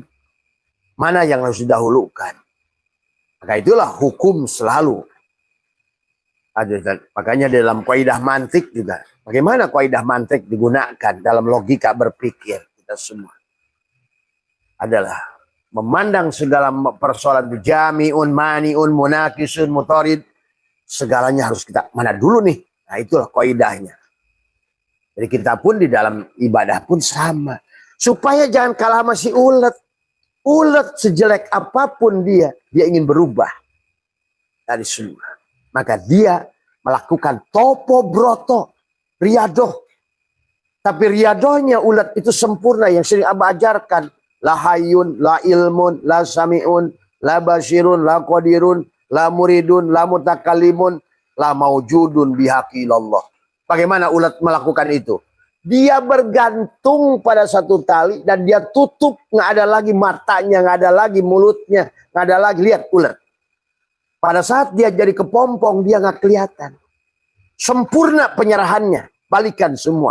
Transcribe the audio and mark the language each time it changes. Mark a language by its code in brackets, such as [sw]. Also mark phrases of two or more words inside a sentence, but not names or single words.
[id] Mana yang harus didahulukan. Maka itulah hukum selalu. Makanya dalam kaidah mantik juga. Bagaimana kaidah mantik digunakan dalam logika berpikir kita semua. Adalah memandang segala persoalan itu [ar] جامعٌ، مانعٌ، منعكسٌ، مطرد. [id] Segalanya harus kita mana dulu nih. Nah itulah kaidahnya. Jadi kita pun di dalam ibadah pun sama. Supaya jangan kalah sama si ulet. Ulet sejelek apapun dia ingin berubah dari semua. Maka dia melakukan [jv] topo broto, [id] riadoh. Tapi riadohnya ulet itu sempurna yang sering Abah ajarkan. [ar] لا حيٌّ، لا علمٌ، لا سميعٌ، لا بصيرٌ، لا قديرٌ، لا مريدٌ، لا متكلمٌ، لا موجودٌ بحق الله. [id] Bagaimana ulet melakukan itu? Dia bergantung pada satu tali dan dia tutup, nggak ada lagi matanya, nggak ada lagi mulutnya, nggak ada lagi. Lihat ulet. Pada saat dia jadi kepompong, dia nggak kelihatan. Sempurna penyerahannya, balikan semua.